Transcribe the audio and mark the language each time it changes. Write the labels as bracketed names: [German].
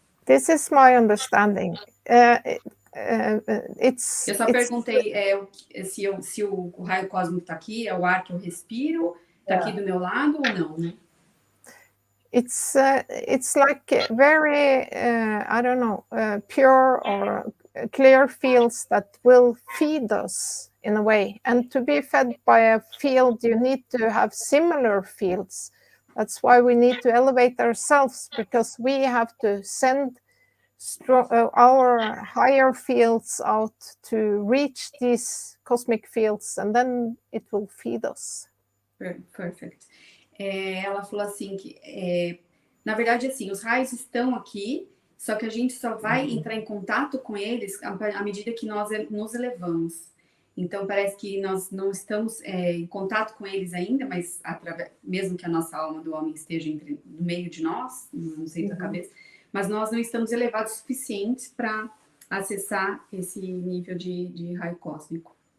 [English] This is my understanding. [Portuguese] Eu só perguntei se o raio cósmico está aqui, é o ar que eu respiro, está aqui do meu lado ou não, né? [English] it's like very I don't know, pure or clear fields that will feed us in a way. And to be fed by a field, you need to have similar fields. That's why we need to elevate ourselves, because we have to send our higher fields out to reach these cosmic fields, and then it will feed us. Perfect. [Portuguese] Ela falou assim que, na verdade, assim, os raios estão aqui, só que a gente só vai entrar em contato com eles à medida que nós nos elevamos. Então, parece que nós não estamos em contato com eles ainda, mas mesmo que a nossa alma do homem esteja no meio de nós, no centro da cabeça, mas nós não estamos elevados o suficientes para acessar esse nível de raio cósmico.